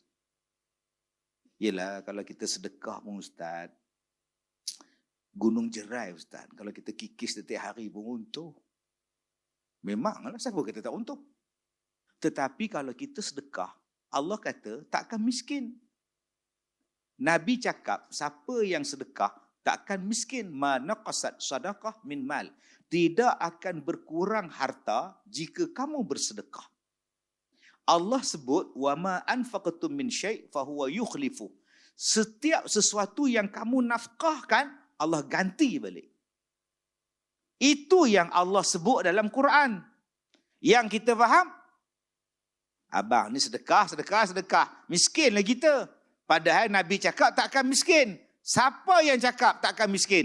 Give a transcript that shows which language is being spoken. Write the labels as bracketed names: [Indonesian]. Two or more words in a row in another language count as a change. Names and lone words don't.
[Malay] Yelah, kalau kita sedekah pun Ustaz, gunung jerai Ustaz. Kalau kita kikis setiap hari pun untung. Memanglah, siapa kata tak untung? Tetapi kalau kita sedekah, Allah kata tak akan miskin. Nabi cakap, siapa yang sedekah tak akan miskin. [Arabic] ما نقصت صدقة من مال. [Malay] Tidak akan berkurang harta jika kamu bersedekah. Allah sebut, [Arabic] وما أنفقتم من شيء فهو يخلف. [Malay] Setiap sesuatu yang kamu nafkahkan, Allah ganti balik. Itu yang Allah sebut dalam Quran. Yang kita faham, abang ni sedekah. Miskinlah kita. Padahal Nabi cakap tak akan miskin. Siapa yang cakap tak akan miskin?